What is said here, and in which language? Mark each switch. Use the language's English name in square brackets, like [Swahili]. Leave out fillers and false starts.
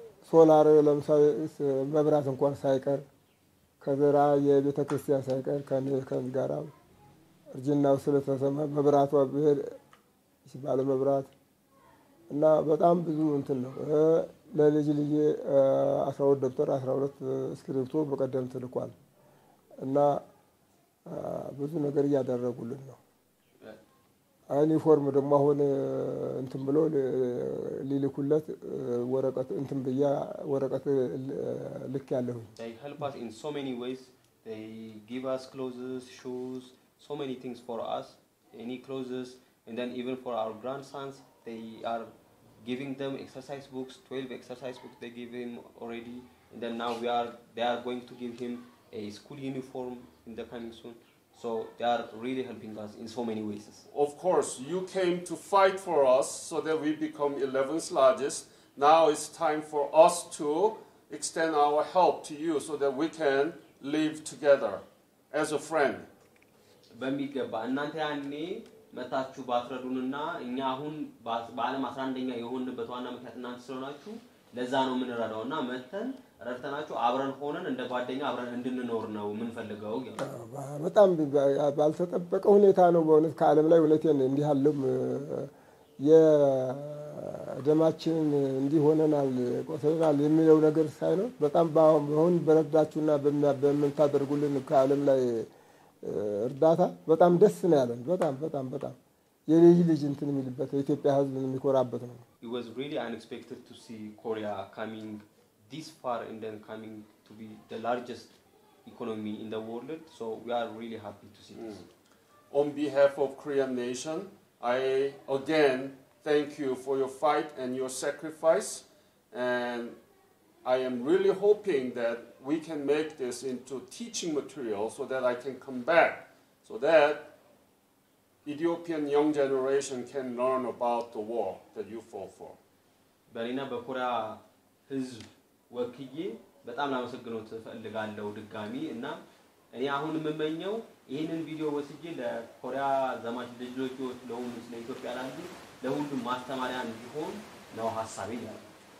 [Amharic] ሶላር ለምሳሌ መብራት እንኳን ሳይቀር ከዘራ የቤተ ክርስቲያን ሳይቀር ከንጋራ እርጅናው ስለተሰማ መብራቷ ብሄር ሲባል መብራት እና በጣም ብዙ እንትን ነው ለልጅ 12 ደብተር 12 እስክሪፕቶ በቀደም ተልኳል እና ብዙ ነገር ያደረጉልን ነው ዩኒፎርም ደግሞ አሁን እንትን ብሎ ሊልኩለት ወረቀት እንትን በያ ወረቀት ልክ ያለው [English] They help us in so many ways they give us clothes shoes so many things for us any clothes and then even for our grandsons they are giving them exercise books 12 exercise books they give him already and then now they are going to give him a school uniform in the coming soon so they are really helping us in so many ways Of course you came to fight for us so that we become 11th largest now it's time for us to extend our help to you so that we can live together as a friend [Amharic] በሚገባ እናንተ ያኔ መታችሁ ባትረዱንና እኛ አሁን በዓለም 11ኛ የሆንበት ዋና ምክንያት እናንተ ስለሆናችሁ ለዛ ነው ምን ረዳውና መተን ረድተናችሁ አብረን ሆነን እንደ ጓደኛ አብረን እንድንኖር ነው ምን ፈልገው በጣም ባልተጠበቀ ሁኔታ ነው በእውነት ከዓለም ላይ ሁለቴን እንዲህ ያለው የደማችን እንዲሆነናል ቆሰናል የሚለው ነገር ሳይኖር በጣም በአሁን በረዳችሁና በምታደርጉልን ከዓለም ላይ እርዳታ በጣም ደስ ነው ያለን። በጣም የልጅ እንትን የሚልበት የኢትዮጵያ ሕዝብ የሚኮራበት ነው። [English] It was really unexpected to see Korea coming this far and then coming to be the largest economy in the world. So we are really happy to see this. On behalf of Korean nation, I again thank you for your fight and your sacrifice, and I am really hoping that we can make this into teaching material so that I can come back, so that Ethiopian young generation can learn about the war that you fought for. [Amharic] በእኔና በኮሪያ ህዝብ ወክዬ በጣም ላመሰግኖት እፈልጋለሁ ድጋሚ እና እኔ አሁን የምመኘው ይሄንን ቪዲዮ ወስጄ ለኮሪያ ዘማች ልጆች ለሁሉ ስለ ኢትዮጵያ ላንዲ ለሁሉም ማስተማሪያ እንዲሆን ነው ሐሳቤ ያለው።